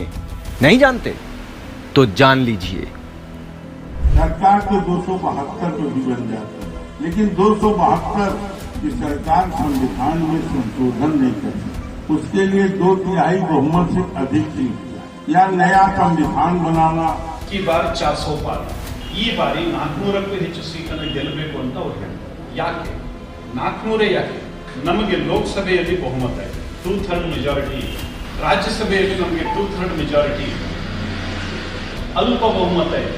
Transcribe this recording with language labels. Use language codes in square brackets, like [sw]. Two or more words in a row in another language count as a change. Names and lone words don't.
[hi] नहीं जानते? तो जान लीजिए। सरकार तो 272 पे भी बन जाती है, लेकिन 272 की सरकार संविधान में संशोधन नहीं कर सकती। उसके लिए 2/3 बहुमत से अधिक चाहिए या नया संविधान बनाना। [kn] ಈ ಬಾರಿ 400 ಪಾರ್, ಈ ಬಾರಿ 400ಕ್ಕೂ ಹೆಚ್ಚು ಸೀಟನ್ನು ಗೆಲ್ಲಬೇಕು ಅಂತ ಅವ್ರು ಹೇಳ್ತಾರೆ. ಯಾಕೆ 400 ಯಾಕೆ? ನಮಗೆ ಲೋಕಸಭೆಯಲ್ಲಿ ಬಹುಮತ ಇದೆ, 2/3 ಮೆಜಾರಿಟಿ. ರಾಜ್ಯಸಭೆಯಲ್ಲಿ ನಮಗೆ 2/3 ಮೆಜಾರಿಟಿ, ಅಲ್ಪ ಬಹುಮತ ಇದೆ.